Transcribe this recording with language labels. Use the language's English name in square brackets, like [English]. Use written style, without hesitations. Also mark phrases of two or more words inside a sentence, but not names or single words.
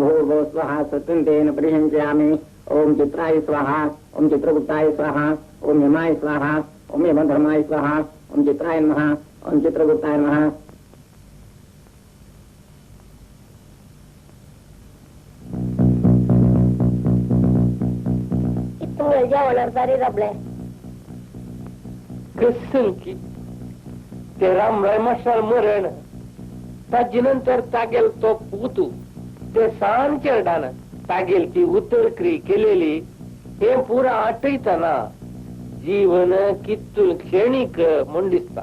[Sanskrit] भूर्भुवः स्वः सत्यन्तेन परिहंस्यामि ओम चित्राय स्वाहा ओम चित्रगुप्ताय स्वाहा ओम यमाय स्वाहा ओम यमधर्माय स्वाहा ओम चित्राय नमः ओम चित्रगुप्ताय नमः [Konkani] जेवणार सारी रबले कसं की ते रामराय मास्टर मरण ताजे नंतर तागेल तो पुतू ते सान चेरडान तागेल ती उतरक्री केलेली हे पुरा आठयतना जीवन कितून क्षणिक म्हण दिसता